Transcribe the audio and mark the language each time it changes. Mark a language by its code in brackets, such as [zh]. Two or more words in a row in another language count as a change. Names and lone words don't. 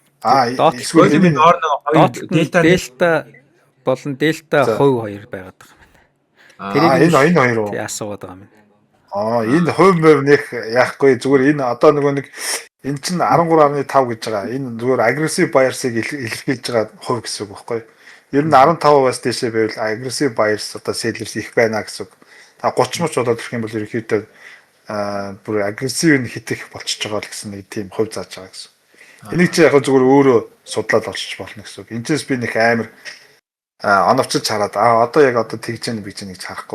[mn] Эсвэл энэ доор нэг 2 дельта болон дельта хувь 2 байгаад байгаа юм. Энэ хоёр уу? Тий асуугаад байгаа юм. Энэ хувь нэг яахгүй зүгээр энэ одоо нөгөө нэг энэ чинь 13.5 гэж байгаа. Энэ зүгээр [en] aggressive buyers- [mn] ыг илэрхийлж байгаа хувь гэсэн үг байхгүй. Ер нь 15%-аас дээшээ байвал [en] aggressive buyers [mn] одоо sellers их байна гэсэн үг. Та 30 мөч болоод ирэх юм бол ерөнхийдөө бүр aggressive нь хитэх болчихж байгаа л гэсэн нэг тийм хувь зааж байгаа гэсэн. Энийг чи яг зүгээр өөрөө судлаад олчих болно гэсэн үг. Энэчээс би нэг амар оновчиж хараад одоо яг одоо тэгж яах гэж нэг харахгүй.